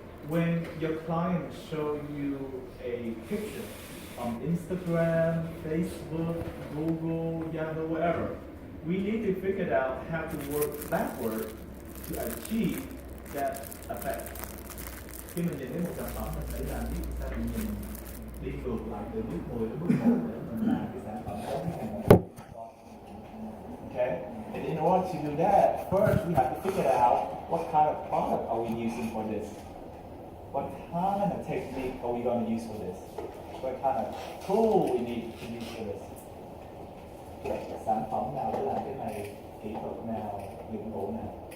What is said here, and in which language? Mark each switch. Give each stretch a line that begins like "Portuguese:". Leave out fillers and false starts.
English: When your client show you a picture on Instagram, Facebook, Google, Yahoo, whatever, we need to figure out how to work backward to achieve that effect.
Vietnamese: Khi mình nhìn thấy một sản phẩm, mình phải làm biết sao mình nhìn đi ngược lại từ bước 10 đến bước 1 để mình làm cái sản phẩm đó cái hàng.
English: Okay? And in order to do that, first we have to figure out what kind of product are we using for this. What kind of technique are we going to use for this? What kind of tool we need to use for this?
Vietnamese: Sản phẩm nào để làm cái này, kỹ thuật nào, dụng cụ nào.